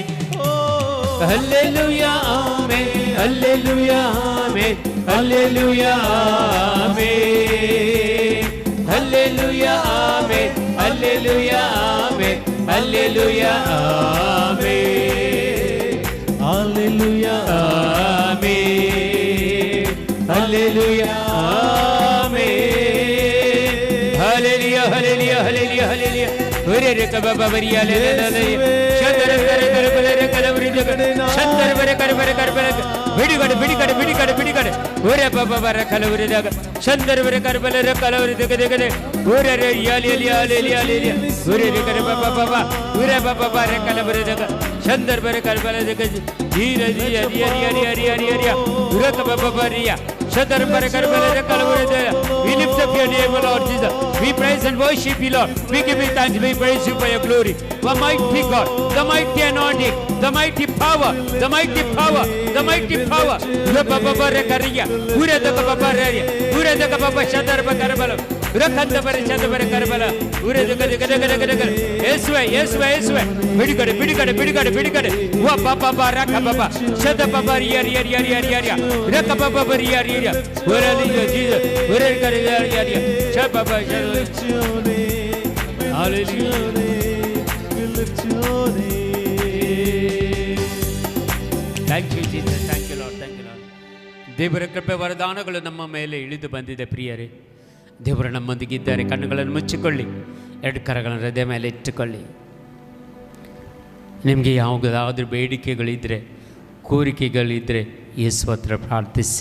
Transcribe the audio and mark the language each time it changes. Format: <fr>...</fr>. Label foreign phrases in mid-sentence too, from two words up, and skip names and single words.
<kn>ಹಲ್ಲೆಲೂಯಾ ಆಮೆನ್, ಹಲ್ಲೆಲೂಯಾ ಆಮೆನ್, ಹಲ್ಲೆಲೂಯಾ ಆಮೆನ್, ಹಲ್ಲೆಲೂಯಾ ಆಮೆನ್, ಹಲ್ಲೆಲೂಯಾ ಆಮೆನ್, ಹಲ್ಲೆಲೂಯಾ ಆಮೆನ್, ಹಲ್ಲೆಲೂಯಾ ಆಮೆನ್, ಹಲ್ಲೆಲೂಯಾ ಆಮೆನ್, ಹಲ್ಲೆಲೂಯಾ ಹಲ್ಲೆಲೂಯಾ ಹಲ್ಲೆಲೂಯಾ ಹಲ್ಲೆಲೂಯಾ. ಒರೆರೆ ಕಬಬ ಬರಿಯಾಲೆ ಶಂಕರ ಕರ ಕರ ಬಲರೆ ಕಲವರಿ ಜಗಡೆ ಶಂಕರ ಬರೆ ಕರ ಬರೆ ಕರ ಬರೆ ಬಿಡಿಗಡೆ ಬಿಡಿಗಡೆ ಬಿಡಿಗಡೆ ಬಿಡಿಗಡೆ ಒರೆ ಬಬ ಬರ ಕಲವರಿ ಜಗ ಶಂಕರ ಬರೆ ಕರ ಬಲರೆ ಕಲವರಿ ಜಗಡೆ ಜಗಡೆ ಒರೆರೆ ಯಾಲಿ ಯಾಲಿ ಯಾಲಿ ಯಾಲಿ ಒರೆರೆ ಕರ ಬಬ ಬಬ ಒರೆ ಬಬ ಬರ ಕಲವರಿ ಜಗ ಶಂಕರ ಬರೆ ಕರ ಬಲರೆ ಜಗ ಧೀರ ಧೀರ ಧೀರ ಹರಿ ಹರಿ ಹರಿ ಹರಿ ಒರೆ ಕಬಬ ಬರಿಯ ಶಂಕರ ಬರೆ ಕರ ಬಲರೆ ಕಲವರಿ ಜಗ.</kn> <en>We lift up your name, Lord Jesus. We praise and worship you, Lord. We give you thanks. We praise you for your glory. The mighty God, the mighty anointing, the mighty power, the mighty power, the mighty power. Rababare kariya, ureda kababare, ureda kababa shadar bakarabala, urakanda bare shadar bare karabala, ureda gade gade gade gade gade. Yeswe, Yeswe, Yeswe. Bidigade, bidigade, bidigade, bidigade. Wa baba bara kababa, shadar baba riya riya riya riya riya riya. Rakababa riya riya riya. Ureda Jesus, ureda kare riya riya riya. Shadar baba shadar. Hallelujah. Thank you Jesus, thank you Lord, thank you Lord.</en> <kn>ದೇವರ ಕೃಪೆ ವರದಾನಗಳು ನಮ್ಮ ಮೇಲೆ ಇಳಿದು ಬಂದಿದೆ ಪ್ರಿಯರೇ. ದೇವರು ನಮ್ಮೊಂದಿಗಿದ್ದಾರೆ. ಕಣ್ಣುಗಳನ್ನು ಮುಚ್ಚಿಕೊಳ್ಳಿ, ಎರಡು ಕರಗಳನ್ನು ಹೃದಯ ಮೇಲೆ ಇಟ್ಟುಕೊಳ್ಳಿ. ನಿಮಗೆ ಯಾವುದಾದ್ರೂ ಬೇಡಿಕೆಗಳಿದ್ದರೆ, ಕೋರಿಕೆಗಳಿದ್ದರೆ ಯೇಸು ಹತ್ರ ಪ್ರಾರ್ಥಿಸಿ.</kn>